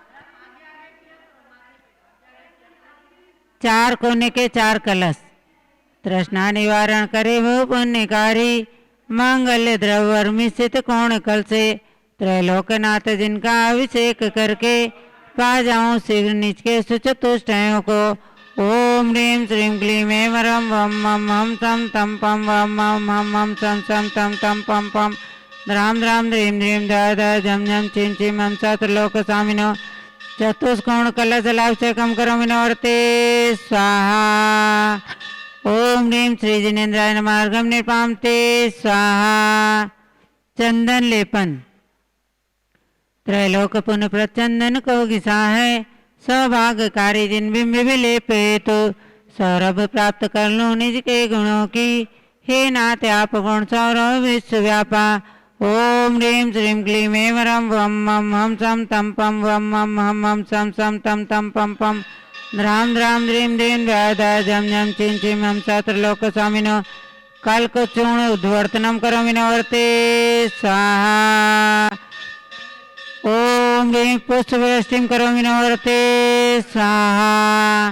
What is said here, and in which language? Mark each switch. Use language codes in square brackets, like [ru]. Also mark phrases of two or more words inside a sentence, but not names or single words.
[hi] 4 कोने के 4 कलश तृष्णा निवारण करे वो पुण्यकारी मांगल्य द्रव्य मिश्रित कोण कल से त्रैलोकनाथ जिनका अभिषेक करके पा जाऊं शीघ्र निज के सुचतुष्टयों को। [sa] ओम ह्रीं श्रीं क्लीं ऐं वरं वम मम हम सम तम पम वम मम हम हम सम सम तम तम पम पम द्राम द्राम ध्रीं ध्रीं धाय धाय झम झम छिम छिम हम छात्रलोक स्वामिनो चतुष्कोण कलश जलाभिषेकम करोमि नवर्ते स्वाहा। ओम ह्रीं श्री जिनेन्द्राय नमः अर्घ्यं निर्पामते स्वाहा। [hi] चंदन लेपन त्रैलोक पुण्य प्रचंदन को घिसा है सौभाग्यकारी जिन बिंब विलेप हेतु सौरभ प्राप्त कर लूं निज के गुणों की। हे नाथ आप गुण सौरभ विश्व व्यापा। [sa] ओम ह्रीं श्रीं क्लीं ऐं वरं वम मम हम सम तम पम वम मम हम हम सम सम तम तम पम पम द्राम द्राम ध्रीं ध्रीं धाय धाय झम झम छिम छिम हम छात्रलोक स्वामिनो कल्क चूर्ण उद्वर्तनम करोमि नवर्ते स्वाहा। ओम ह्रीं पुष्प वृष्टिम करोमि नवर्ते स्वाहा।